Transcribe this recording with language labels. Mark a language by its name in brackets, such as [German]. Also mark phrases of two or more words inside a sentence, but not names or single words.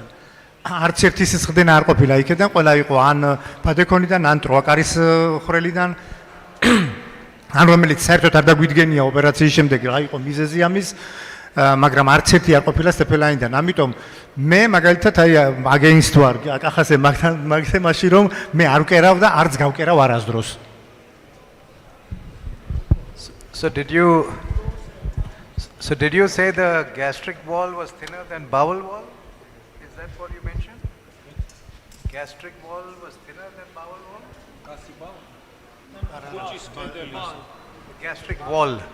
[Georgian] არც ერთი სისხლდენა არ ყოფილა იქიდან, ყველა იყო ან პადეკონიდან, ან ტროაკარის ხვრელიდან. ან რომელიც საერთოდ არ დაგვიდგენია ოპერაციის შემდეგ რა იყო მიზეზი ამის, მაგრამ არც ერთი არ ყოფილა სტეპელაინიდან. ამიტომ მე მაგალითად აი აგენსტ ვარ კახაზე მაგ თემაში, რომ მე არ ვკერავ და არც გავკერავ არასდროს. [English] So did you say the gastric wall was thinner than bowel wall? Is that what you mentioned? Gastric wall was thinner than bowel wall? Gastric wall.